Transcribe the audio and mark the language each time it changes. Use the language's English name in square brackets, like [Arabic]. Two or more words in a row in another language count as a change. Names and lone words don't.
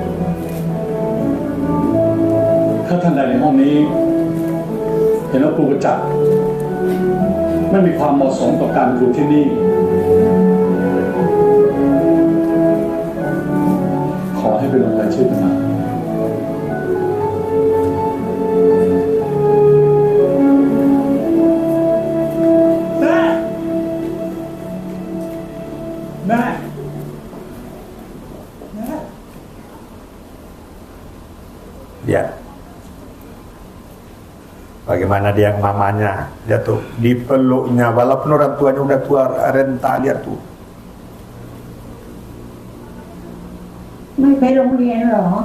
[Thai] ถ้าท่านใดในห้องนี้เห็นว่าครูประจักษ์ไม่มีความเหมาะสมกับการครูที่นี่ขอให้ไปลงรายชื่อกันนะแม่ [Indonesian] Lihat. Bagaimana dia mamanya. Lihat tuh. Dipeluknya. Walaupun orang tuanya udah tua renta. Lihat tuh. [Thai] ไม่ไปโรงเรียนเหรอ